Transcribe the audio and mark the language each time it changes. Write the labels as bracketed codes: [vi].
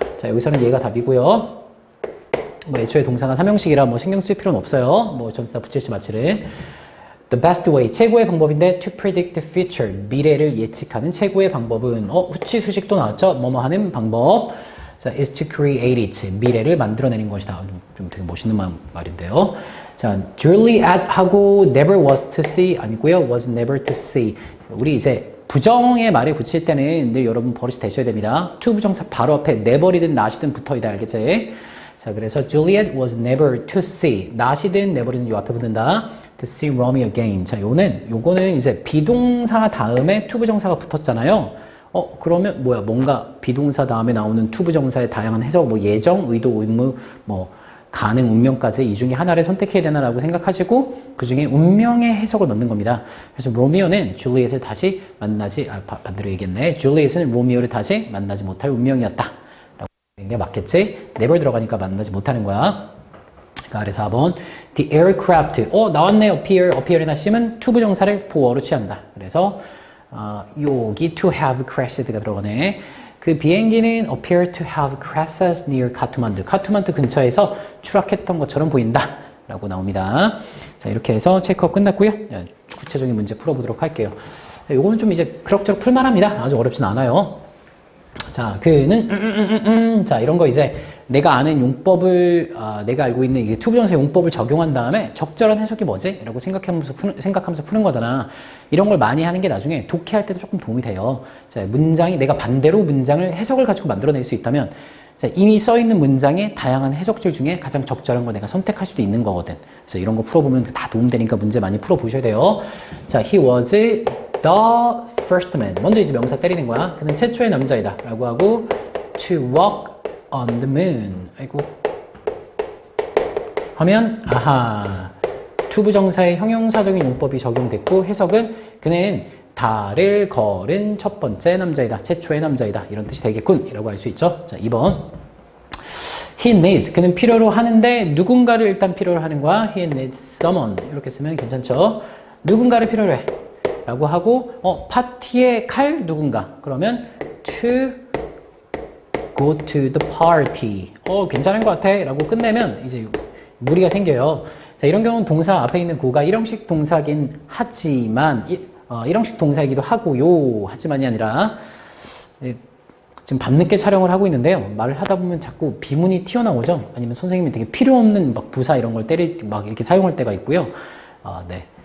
[ko] 자, 여기서는 얘가 답이고요. 뭐 애초에 동사가 3형식이라 뭐 신경 쓸 필요는 없어요. 뭐 전치사 붙일지 마치를. [en] The best way, [ko] 최고의 방법인데 [en] to predict the future, [ko] 미래를 예측하는 최고의 방법은 후치 수식도 나왔죠. 뭐뭐 하는 방법. 자, [en] is to create it, [ko] 미래를 만들어내는 것이다. 좀 되게 멋있는 말인데요. [en] 자, Juliet 하고 never was to see [ko] 아니고요. [en] was never to see. [ko] 우리 이제 부정의 말에 붙일 때는 늘 여러분 버릇이 되셔야 됩니다. to 부정사 바로 앞에 never이든 not이든 붙어있다. 알겠지? 자, 그래서 [en] Juliet was never to see. [ko] not이든 never이든 요 앞에 붙는다. [en] to see Romeo again. [ko] 자, 요거는 이제 비동사 다음에 to 부정사가 붙었잖아요. 그러면 뭐야? 뭔가 비동사 다음에 나오는 to 부정사의 다양한 해석, 뭐 예정, 의도, 의무, 뭐 가능, 운명까지 이 중에 하나를 선택해야 되나라고 생각하시고 그 중에 운명의 해석을 넣는 겁니다. 그래서 로미오는 줄리엣을 다시 반대로 얘기했네. 줄리엣은 로미오를 다시 만나지 못할 운명이었다. 라고 하는 게 맞겠지? never 들어가니까 만나지 못하는 거야. 아래 4번 [en] The aircraft [ko] 나왔네. appear이나 seem은 to 부정사를 보어로 취한다. 그래서 여기 to have crashed가 들어가네. 그 비행기는 [en] appear to have crashed near 카트만두. [ko] 카트만두 근처에서 추락했던 것처럼 보인다. 라고 나옵니다. 자, 이렇게 해서 체크업 끝났고요. 구체적인 문제 풀어보도록 할게요. 요거는 좀 이제 그럭저럭 풀만합니다. 아주 어렵진 않아요. 자, 그는 자, 이런 거 이제 내가 아는 용법을 내가 알고 있는 이 투부정사 용법을 적용한 다음에 적절한 해석이 뭐지? 라고 생각하면서 푸는 거잖아. 이런 걸 많이 하는 게 나중에 독해할 때도 조금 도움이 돼요. 자, 문장이 내가 반대로 문장을 해석을 가지고 만들어낼 수 있다면 자, 이미 써있는 문장의 다양한 해석줄 중에 가장 적절한 걸 내가 선택할 수도 있는 거거든. 그래서 이런 거 풀어보면 다 도움되니까 문제 많이 풀어보셔야 돼요. [en] 자, he was the first man. [ko] 먼저 이제 명사 때리는 거야. 그는 최초의 남자이다. 라고 하고 [en] to walk on the moon. [ko] 아이고. 하면 아하. 투부정사의 형용사적인 용법이 적용됐고 해석은 그는 달을 걸은 첫 번째 남자이다. 최초의 남자이다. 이런 뜻이 되겠군. 이라고 할 수 있죠. 자, 2번. [en] He needs. [ko] 그는 필요로 하는데 누군가를 일단 필요로 하는 거야. [en] He needs someone. [ko] 이렇게 쓰면 괜찮죠. 누군가를 필요로 해. 라고 하고 파티에 갈 누군가. 그러면 [en] to go to the party. [ko] 괜찮은 것 같아. 라고 끝내면 이제 무리가 생겨요. 자, 이런 경우는 동사 앞에 있는 구가 일형식 동사긴 하지만 일형식 동사이기도 하고요. 하지만이 아니라 지금 밤늦게 촬영을 하고 있는데요. 말을 하다 보면 자꾸 비문이 튀어나오죠. 아니면 선생님이 되게 필요 없는 막 부사 이런 걸 막 이렇게 사용할 때가 있고요. 네.